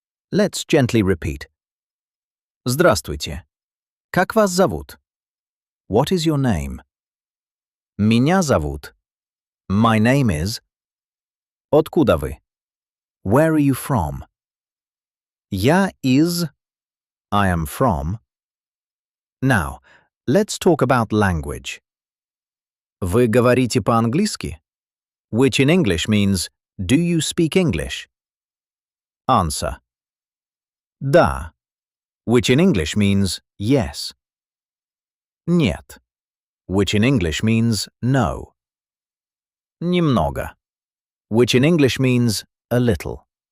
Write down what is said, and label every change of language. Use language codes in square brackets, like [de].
[en] Let's gently repeat. [ru] Здравствуйте. Как вас зовут? [en] What is your name? [ru] Меня зовут. [en] My name is. [ru] Откуда вы? [en] Where are you from? [ru] Я из. [en] I am from. Now, let's talk about language. [ru] Вы говорите по-английски? [en] Which in English means, do you speak English? Answer. Да, which in English means yes. Нет, which in English means no. Немного, which in English means a little.